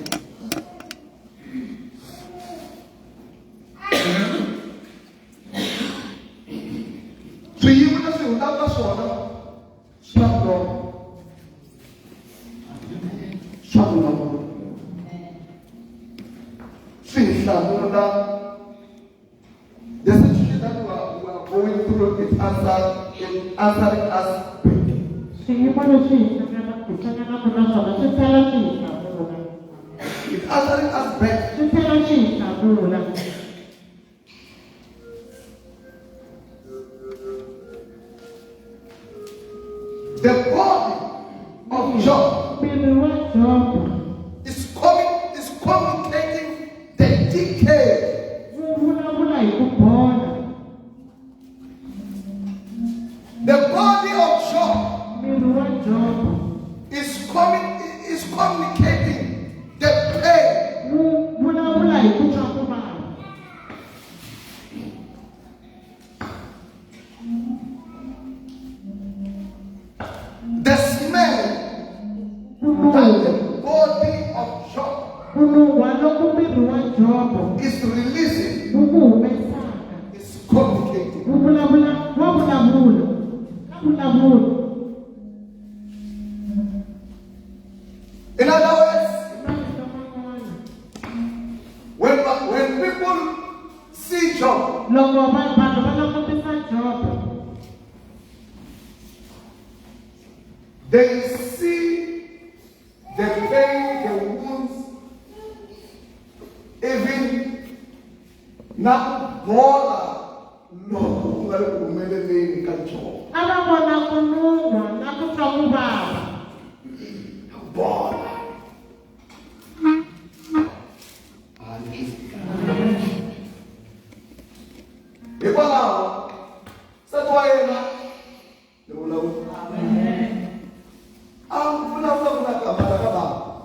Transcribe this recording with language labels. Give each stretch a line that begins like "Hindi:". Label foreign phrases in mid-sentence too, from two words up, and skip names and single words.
Tsonga: Swiyimo leswi hundaka ka swona swa vutomi swa vulavula swi hi hlamula.
English: The situation that we are going through is answering us back.
Tsonga: Swiyimo leswi hi hlanganaka na swona swi tlhela swi hi hlamula.
English: It's answering us back.
Tsonga: Swi tlhela swi hi hlamula.
English: The body of Job
Tsonga: Miri wa Job
English: is communicating the decay.
Tsonga: wu vulavula hi ku bola.
English: The body of Job
Tsonga: Miri wa Job
English: is communicating the pain.
Tsonga: wu vulavula hi ku twa ku vava.
English: The smell that the body of Job
Tsonga: Ku nuhwa loko miri wa Job
English: is releasing
Tsonga: wu ku humesaka.
English: is communicating.
Tsonga: Wu vulavula wa vulavula. Ka vulavula.
English: In other words,
Tsonga: Marito man'wana.
English: when people see Job,
Tsonga: Loko vanhu va langutisa Job,
English: they see the pain, the wounds, even
Tsonga: na bola loko ku nga ri ku humeleleni ka Job. a va vona ku nuhwa na ku twa ku vava. Bola. Hikwalaho nsati wa yena ni vulavula a vulavula ku na kamala ka bava.